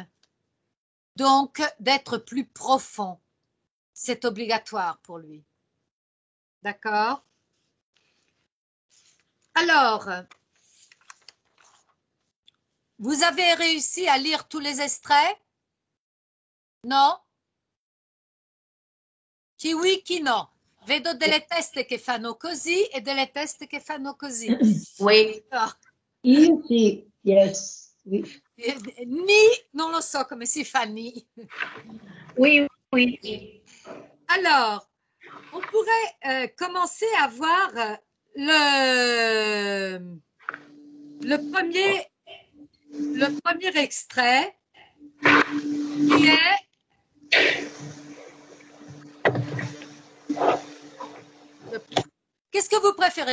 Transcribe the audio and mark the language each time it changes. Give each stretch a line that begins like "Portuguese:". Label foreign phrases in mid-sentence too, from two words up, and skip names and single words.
French: Donc, d'être plus profond. C'est obligatoire pour lui. D'accord? Alors, vous avez réussi à lire tous les extraits?
Italian: No? Chi oui, chi no. Vedo delle teste che fanno così e delle teste che fanno così.
French: Oui.
Italian: No. Io sì, yes. Oui. Ni, non lo so come si fa ni.
French: Oui, oui. Alors, on pourrait commencer à voir le premier extrait qui est Qu'est-ce que vous préférez?